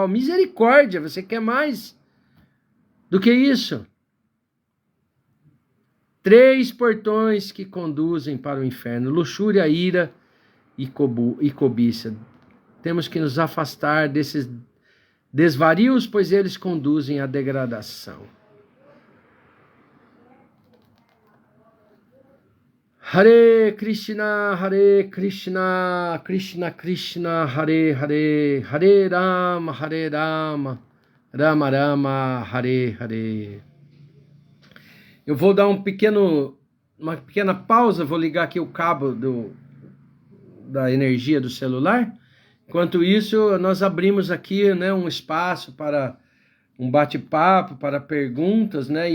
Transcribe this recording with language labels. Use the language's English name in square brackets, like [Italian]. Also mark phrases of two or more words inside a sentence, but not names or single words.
[Portuguese] Misericórdia, você quer mais do que isso? 3 portões que conduzem para o inferno: luxúria, ira e cobiça. Temos que nos afastar desses desvarios, pois eles conduzem à degradação. [Sanskrit] Hare Krishna, Krishna Krishna, Hare Hare, Hare Rama, Rama Rama, Hare Hare. [Portuguese] Eu vou dar uma pequena pausa, vou ligar aqui o cabo da energia do celular. Enquanto isso, nós abrimos aqui, né, um espaço para um bate-papo, para perguntas, né?